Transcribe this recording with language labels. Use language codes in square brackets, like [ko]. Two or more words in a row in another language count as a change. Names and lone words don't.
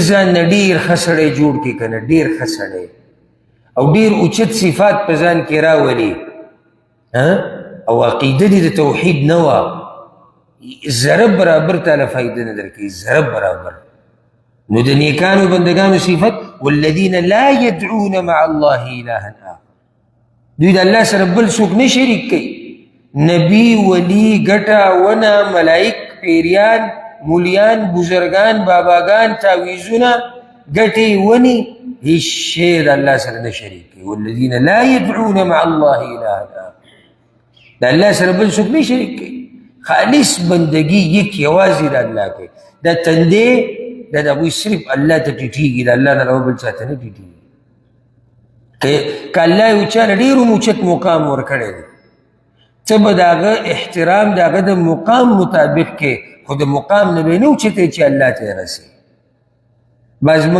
[ps] ځان نه ډېر ښه سړی جوړ کړې که نه ډېر ښه سړی او ډېر اوچت صفات په ځان کې راولي او عقیده دې د توحید نه وه ذره برابر تاله فایده نه درکوي ذره برابر نو د نیکانو بندگانو صفت [ar] والذین لا يدعون مع الله إلها آخر [ps] دوی د الله سره بل څوک نه شریک کوي نبی ولی ګټه ونه ملائک پیریان مولیان بزرگان باباګان تعویذونه ګټې ونې هیڅ شی د الله سره نه شریک کوي [ar] والذین لا يدعون مع الله إلها آخر [ps] د الله سره بل څوک نه شریک کوي خالص بندگی یک یوازې د الله کوي دا تندې دا دوی صرف الله ته ټیټیږي د الله نه علاوه بل چاته نه ټیټیږي که الله یو چاله ډېر اوچت مقام ورکړی دی ته به د هغه احترام د هغه د مقام مطابق کې خو د مقام نه به یې نه اوچتی چې الله ته یې رسوي بعض موږ